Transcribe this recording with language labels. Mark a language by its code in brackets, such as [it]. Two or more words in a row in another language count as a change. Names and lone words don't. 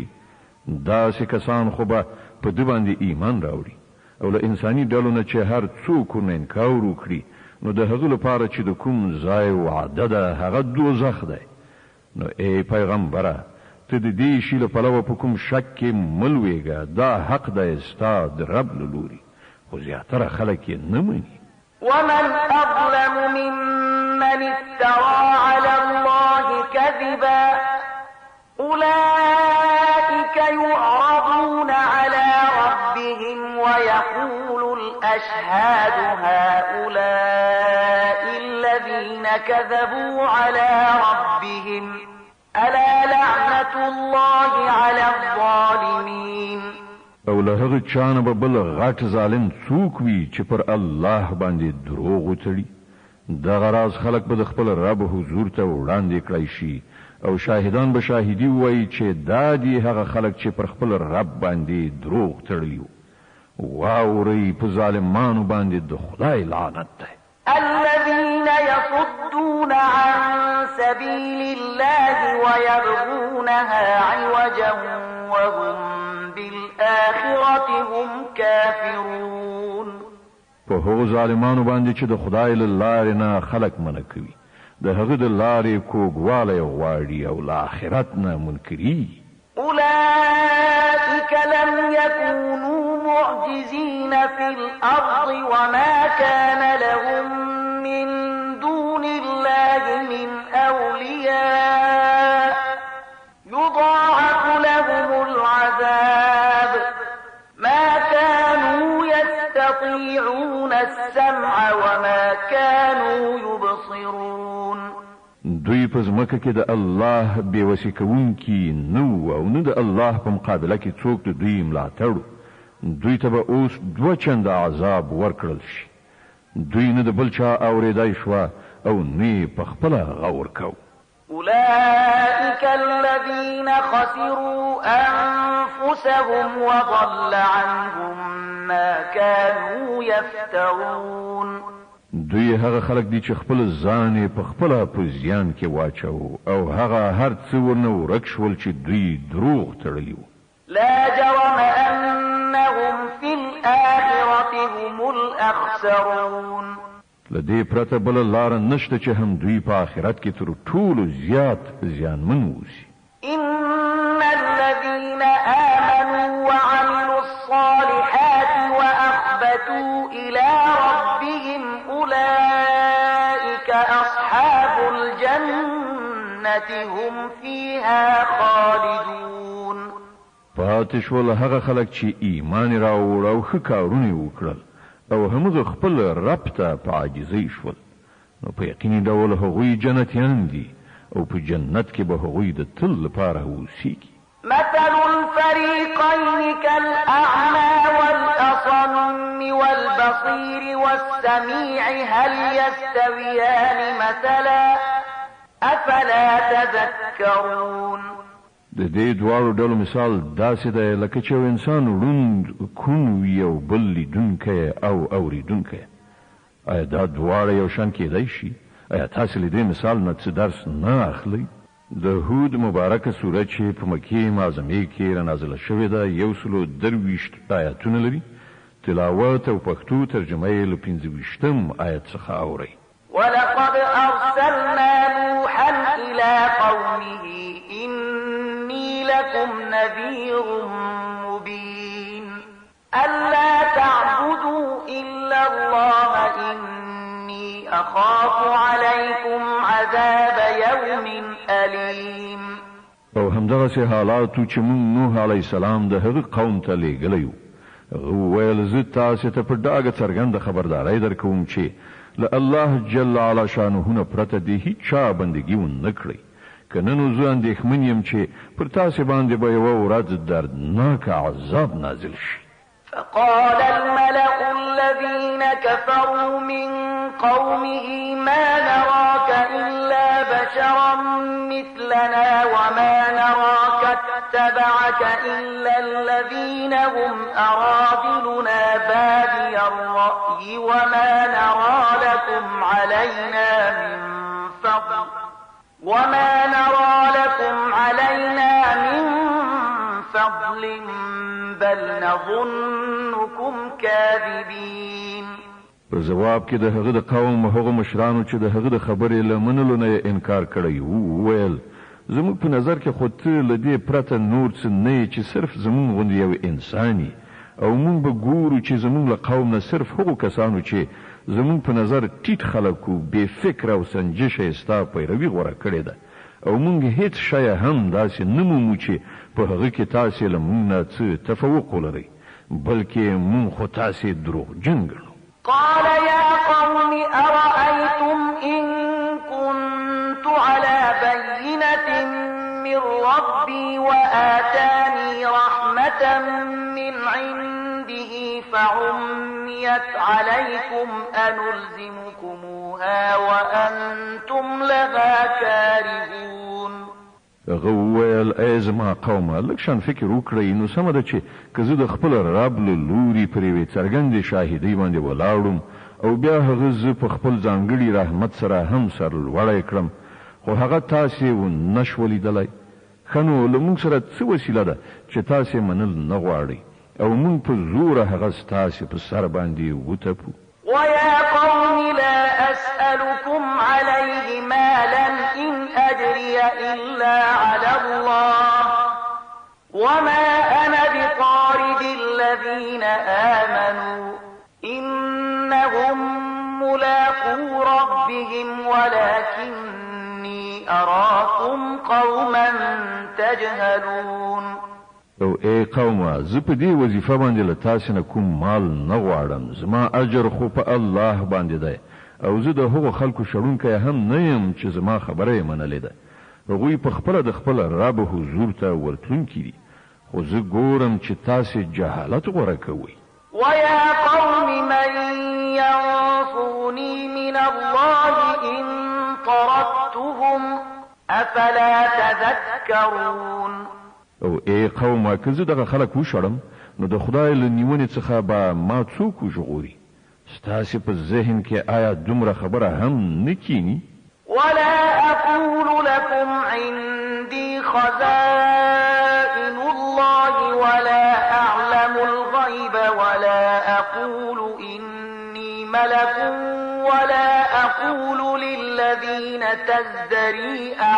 [ps] داسې کسان خو به په ده باندې ایمان راوړي او له انساني ډلو نه چې هر څوک ورنه انکار وکړي نو د هغه لپاره چې د کوم ځای وعده ده هغه دوزخ دی. نو ای پیغمبره ته د دې شي له پلوه په کوم شک کې مه لویږه، دا حق دی ستا د رب له لوري، خو زیاتره خلک یې نه مني. [ar] ومن أظلم ممن افترى على الله كذبا أولئك يعرضون على ربهم ويقول الأشهاد هؤلاء الذين كذبوا على ربهم ألا لعنة الله على الظالمين. [ps] او له هغه چانه به بل غټ ظالم څوک وي چې پر الله باندې دروغ وتړي. دغه راز خلک به د خپل رب حضور ته وړاندې کړی شي او شاهدان به شاهدي وایي چې دا دي هغه خلک چې پر خپل رب باندې دروغ تړي. واورئ په ظالمانو باندې د خدای لعنت دی. [ar] الذين يصدون عن سبيل الله ويبغونها عوجا وهم بالآخرة هم كافرون. [ps] په هغو ظالمانو باندې چې د خدای له لارې نه خلک منع کوي، د هغه د لارې کوږوالی غواړي او له آخرت نه منکري. [ar] أولئك لم يكونوا معجزين في الأرض وما كان لهم من دون الله من أولياء يضاعف لهم العذاب ما كانوا يستطيعون السمع وما كانوا يبصرون. [ps] دوی په ځمکه کې د الله بېوسي کوونکي نه او نه د الله په مقابله کې څوک د دوی ملاتړ. دوی ته به اوس 2 چنده عذاب ورکړل شي. دوی نه د بل چا اورېدای شوه او نه په خپله غور کو. [ar] أولئك الذين خسروا أنفسهم وضل عنهم ما كانوا يفترون. [ps] دوی هغه خلک دي چې خپل ځان په خپله په زیان کې واچو او هغه هر څه ورنه ورک شول چې دوی دروغ تړلي وو. [ar] لا جرم أنهم في الآخرة هم الأخسرون. [ps] لدې پرته بل لار نشته چې هم دوی په آخرت کې تر ټولو زیات زیانمن ووسي. [ar] إن الذين آمنوا وعملوا الصالحات وأخبتوا إلى ربهم أولئك أصحاب الجنة هم فيها خالدون. [ps] پاتې شول هغه خلک چې ایمان راوړ او ښه کارونه وکړل او همغه خپل رب ته په عاجزۍ شول، نو په یقیني ډول هغوی جنتیان دي او په جنت کې به هغوی د تل لپاره اوسیږي. [ar] مثل الفريقين كالأعمى والأصم والبصير والسميع هل يستويان مثلا أفلا تذكرون. [ps] د دې دواړو ډلو مثال داسې دی لکه چې یو انسان ړوند کون وي او بل لیدونکی او اوریدونکی. آیا دا دواړه یو شان کېدای شي؟ آیا تاسو له دې مثال نه څه درس نه اخلئ؟ د هود مبارکه سوره چې په مکه معظمه کې را نازله شوې ده 123 آیاتونه لري. تلاوت او پښتو ترجمه یې له 25 آیت څخه اورئ. [ar] ولقد أرسلنا نوحا إلى قومه إني لكم نذير مبين ألا تعبدوا إلا الله إني أخاف عليكم عذاب يوم أليم. [ps] او همدغه حالاتو چې موږ نوح [ar] علی السلام [ps] د هغه قوم ته لېږلی وو، ویل زه تاسو ته په ډاګه څرګنده خبرداري درکوم چې له الله [ar] جل علی شانه [ps] پرته د هیڅ چا بندګي ونه کړی. کنه نو زه اندېښمن یم چې پر تاسو باندې به یو ورځ دردناک عذاب نازل شي. [ar] فقال الملأ الذين كفروا من قومه ما نراك إلا بشرا مثلنا وما نراك اتبعك إلا الذين هم أراذلنا بادي الرأي وما نرى لكم علينا من فضل بل نظنكم كاذبين. [ps] په جواب کې د هغه د قوم هغه مشرانو چې د هغه د خبرې لمنلو نه انکار کړی وو، ویل زموږ په نظر کې خو ته له دې پرته نور څه نه چې صرف زموږ غوندې یو انساني، او موږ به ګورو چې زموږ له قوم نه صرف هغو کسانو چې زموږ په نظر ټیټ خلک و بې فکره او سنجشه ستا پیروي غوره کړې ده، او موږ هیڅ شی هم داسې نه مومو چې په هغه کې تاسې له موږ نه څه تفوق ولرئ، بلکې موږ خو تاسې دروغجن ګڼو. [ar] قال يا قوم أرأيتم إن كنت على بينة من ربي وآتاني رحمة من عنده فعميت عليكم أنلزمكموها وأنتم لها كارهون. [ps] غویل ای زما قومه لږ شان فکر وکړئ، نو سمه ده چې که زه د خپل رب له لوري پر یوې څرګندې شاهدۍ باندې ولاړم او بیا هغه زه په خپل ځانګړي رحمت سره هم سرلوړی کړم، خو هغه تاسې ونه شوه لیدلی. ښه نو له موږ سره څه وسیله ده چې تاسې منل نه غواړئ او موږ په زوره هغه ستاسې په سر باندې وتپو. [ar] ويا قوم لا أسألكم عليه مالا إن أجري إلا على الله وما أنا بطارد الذين آمنوا إنهم ملاقو ربهم ولكني أراكم قوما تجهلون. [ps] او ای قومه زه په دې وظیفه باندې له تاسو نه کوم مال نه غواړم، زما اجر خو په الله باندې دی، او زه د هغو خلکو شړونکی هم نه یم چې زما خبره یې منلې ده. هغوی په خپله د خپل رب حضور ته ورتلونکي دي، خو زه ګورم چې تاسې جهالت غوره کوئ. [ar] ويا قوم من ينصرني من الله إن طردتهم أفلا تذكرون. [ps] او ای قومه که زه دغه خلک وشړم نو د خدای له نیونې څخه به ما څوک وژغوري؟ ستاسې په ذهن کې آیا دومره خبره هم نه کینی؟ [ar] ولا أقول لكم عندي خزائن الله ولا أعلم الغيب ولا أقول إني ملك ولا أقول للذين تزدري